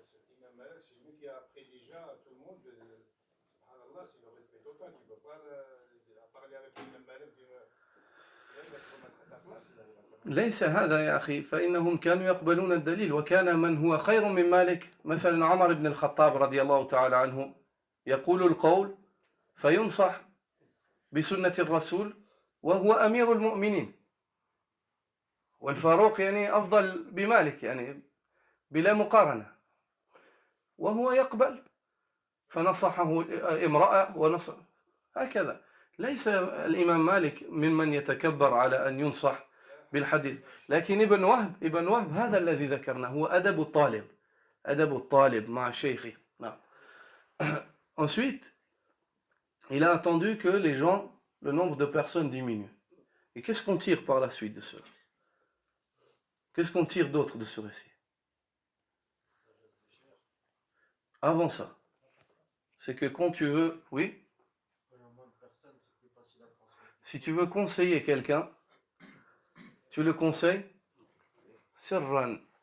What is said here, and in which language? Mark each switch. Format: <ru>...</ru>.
<fr>L'imam Malik, c'est lui qui a appris déjà à tout le monde. Subhanallah, c'est le respect total. Tu ne peux pas parler avec l'imam Malik.</fr> <ar>ليس هذا يا أخي فإنهم كانوا يقبلون الدليل وكان من هو خير من مالك مثلا عمر بن الخطاب رضي الله تعالى عنه يقول القول فينصح بسنة الرسول وهو أمير المؤمنين والفاروق يعني أفضل بمالك يعني بلا مقارنة وهو يقبل فنصحه امرأة ونصح هكذا ليس الإمام مالك ممن يتكبر على أن ينصح بالحديث لكن ابن وهب هذا الذي ذكرناه هو أدب الطالب مع شيخه نعم.</ar> <fr>Ensuite il a attendu que les gens, le nombre de personnes diminue. Et qu'est-ce qu'on tire par la suite de cela? Qu'est-ce qu'on tire d'autre de ce récit? Avant ça, c'est que quand tu veux, oui, si tu veux conseiller quelqu'un, tu le conseilles sirran.</fr>